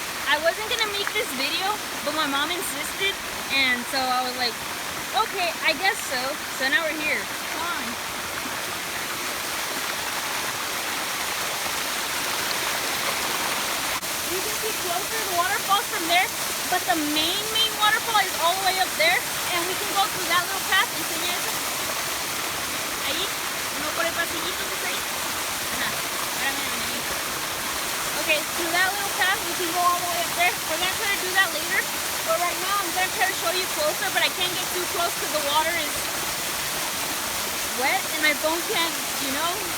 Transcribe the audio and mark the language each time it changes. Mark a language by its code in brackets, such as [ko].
[en] I wasn't gonna make this video, but my mom insisted, and so I was like, okay, I guess so. So now we're here. Come on. You can see closer, the waterfall's from there, but the main waterfall is all the way up there, and we can go through that little path. [es] Enseña eso. Ahí, no por el pasillito que está ahí. Ajá. Espérame. [en] Okay, through that little path, we can go all the way up there. We're going to try to do that later. But right now, I'm going to try to show you closer, but I can't get too close because the water is wet and my phone can't, you know.